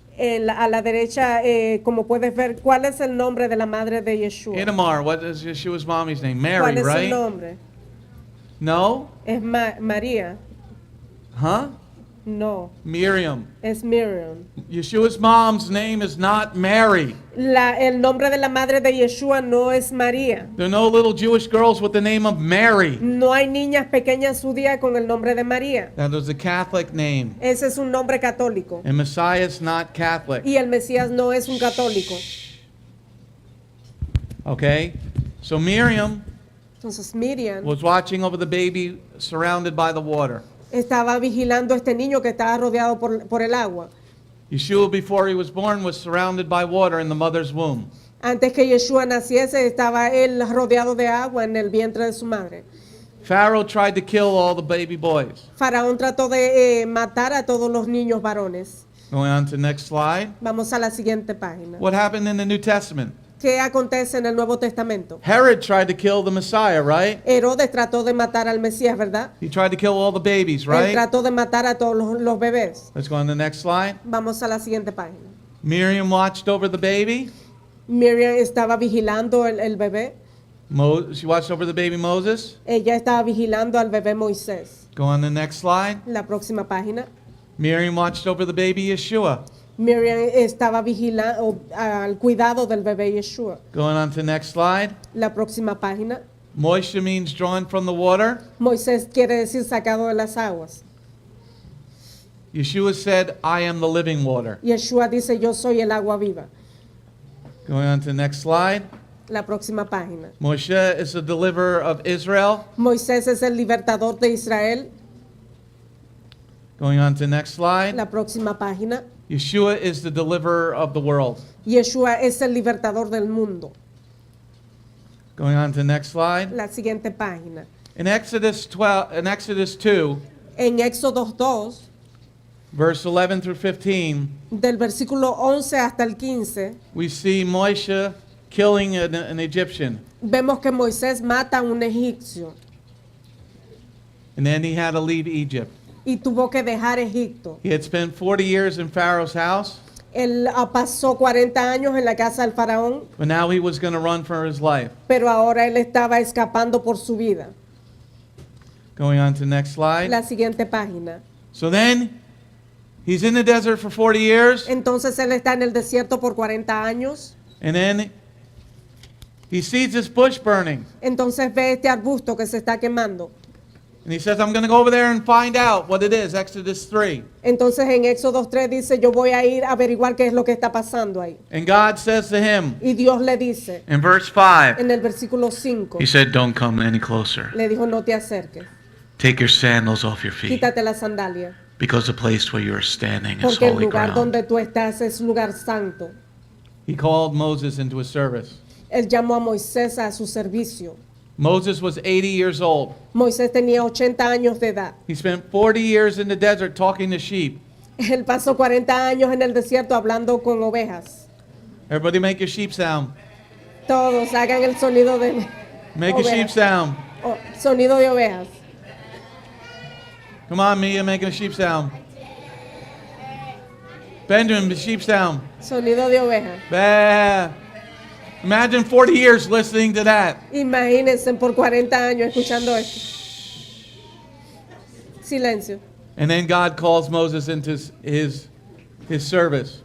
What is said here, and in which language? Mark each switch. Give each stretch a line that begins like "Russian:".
Spanish: A la derecha, como puedes ver, ¿cuál es el nombre de la madre de Yeshua?
English: Itamar, what is Yeshua's mommy's name? Mary,
Spanish: ¿Cuál es el
English: right?
Spanish: nombre?
English: No?
Spanish: ¿Es María? Huh? No, Miriam. es Miriam.
English: Yeshua's mom's name is not Mary.
Spanish: El nombre de la madre de Yeshua no es María.
English: There are no little Jewish girls with the name of Mary.
Spanish: No hay niñas pequeñas judías con el nombre de María.
English: That is a Catholic name.
Spanish: Ese es un nombre católico.
English: And Messiah is not Catholic.
Spanish: Y el Mesías no es un católico.
English: Okay? So Miriam
Spanish: Entonces Miriam
English: was watching over the baby surrounded by the water.
Spanish: estaba vigilando a este niño que estaba rodeado por el agua.
English: Yeshua, before he was born, was surrounded by water in the mother's womb.
Spanish: Antes que Yeshua naciese, estaba él rodeado de agua en el vientre de su madre.
English: Pharaoh tried to kill all the baby boys.
Spanish: Faraón trató de matar a todos los niños varones.
English: Going on to the next slide.
Spanish: Vamos a la siguiente página.
English: What happened in the New Testament?
Spanish: ¿Qué acontece en el Nuevo Testamento?
English: Herod tried to kill the Messiah, right?
Spanish: Herodes trató de matar al Mesías, ¿verdad?
English: He tried to kill all the babies,
Spanish: Él
English: right?
Spanish: trató de matar a todos los bebés.
English: Let's go on to the next slide.
Spanish: Vamos a la siguiente página.
English: Miriam watched over the baby.
Spanish: Miriam estaba vigilando el bebé.
English: She watched over the baby Moses.
Spanish: Ella estaba vigilando al bebé Moisés.
English: Go on to the next slide.
Spanish: La próxima página.
English: Miriam watched over the baby Yeshua.
Spanish: Miriam estaba vigilando al cuidado del bebé Yeshua.
English: Going on to the next slide.
Spanish: La próxima página.
English: Moshe means drawn from the water.
Spanish: Moisés quiere decir sacado de las aguas.
English: Yeshua said, I am the living water.
Spanish: Yeshua dice, yo soy el agua viva.
English: Going on to the next slide.
Spanish: La próxima página.
English: Moshe is the deliverer of Israel.
Spanish: Moisés es el libertador de Israel.
English: Going on to the next slide.
Spanish: La próxima página.
English: Yeshua is the deliverer of the world.
Spanish: Yeshua es el libertador del mundo.
English: Going on to the next slide.
Spanish: La siguiente página.
English: In Exodus 2,
Spanish: En Éxodo 2,
English: verse 11 through 15,
Spanish: del versículo 11 hasta el 15,
English: we see Moshe killing an Egyptian.
Spanish: vemos que Moisés mata a un egipcio
English: And then he had to leave Egypt.
Spanish: y tuvo que dejar Egipto.
English: He had spent 40 years in Pharaoh's house,
Spanish: Él pasó 40 años en la casa del faraón,
English: but now he was going to run for his life.
Spanish: pero ahora él estaba escapando por su vida.
English: Going on to the next slide.
Spanish: La siguiente página.
English: So then, he's in the desert for 40 years,
Spanish: Entonces él está en el desierto por 40 años.
English: and then he sees this bush burning.
Spanish: Entonces ve este arbusto que se está quemando.
English: And he says, I'm going to go over there and find out what it is, Exodus 3.
Spanish: Entonces en Éxodo 3 dice, yo voy a ir a averiguar qué es lo que está pasando ahí.
English: And God says to him,
Spanish: Y Dios le dice,
English: in verse 5,
Spanish: en el versículo 5,
English: he said, don't come any closer.
Spanish: le dijo, no te acerques,
English: Take your sandals off your feet,
Spanish: quítate la sandalia,
English: because the place where you are standing is
Spanish: porque el
English: holy
Spanish: lugar
English: ground.
Spanish: donde tú estás es lugar santo.
English: He called Moses into his service.
Spanish: Él llamó a Moisés a su servicio.
English: Moses was 80 years old.
Spanish: Moisés tenía 80 años de edad.
English: He spent 40 years in the desert talking to sheep.
Spanish: Él pasó 40 años en el desierto hablando con ovejas.
English: Everybody make your sheep sound.
Spanish: Todos hagan el sonido de
English: Make a sheep
Spanish: ovejas.
English: sound.
Spanish: Sonido de ovejas.
English: Come on, Mia, make a sheep sound. Benjamin, the sheep sound.
Spanish: Sonido de ovejas. Bah.
English: Imagine 40 years listening to that.
Spanish: Imagínense por 40 años escuchando esto. Silencio.
English: And then God calls Moses into his service.